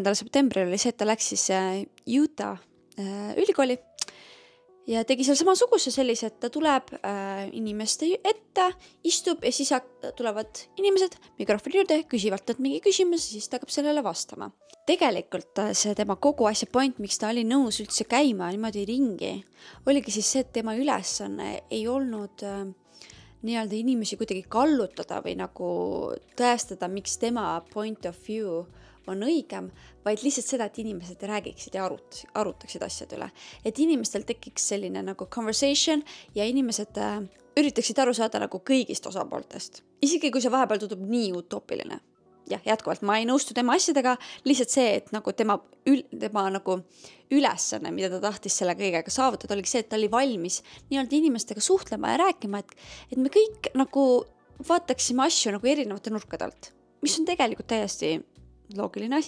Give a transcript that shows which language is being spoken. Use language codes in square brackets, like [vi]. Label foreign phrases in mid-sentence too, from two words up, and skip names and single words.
[et] septembril oli see, et ta läks siis Utah ülikooli ja tegi seal samasuguse sellise, et ta tuleb inimeste ette, istub ja siis tulevad inimesed mikrofoni juurde, küsivad talt mingi küsimus ja siis ta hakkab sellele vastama. Tegelikult see tema kogu asja point, miks ta oli nõus üldse käima niimoodi ringi, oligi siis see, et tema ülesanne ei olnud nii-öelda inimesi kuidagi kallutada või nagu tõestada, miks tema [en] point of view [et] on õigem, vaid lihtsalt seda, et inimesed räägiksid ja arutaksid asjad üle. Et inimestel tekiks selline nagu conversation ja inimesed üritaksid aru saada nagu kõigist osapooltest. Isegi kui see vahepeal tundub nii utoopiline. Jah, jätkuvalt ma ei nõustu tema asjadega, lihtsalt see, et nagu tema nagu ülesanne, mida ta tahtis selle kõigega saavutada, oligi see, et ta oli valmis nii-öelda inimestega suhtlema ja rääkima, et me kõik nagu vaataksime asju nagu erinevate nurkadelt, mis on tegelikult täiesti loogiline asi.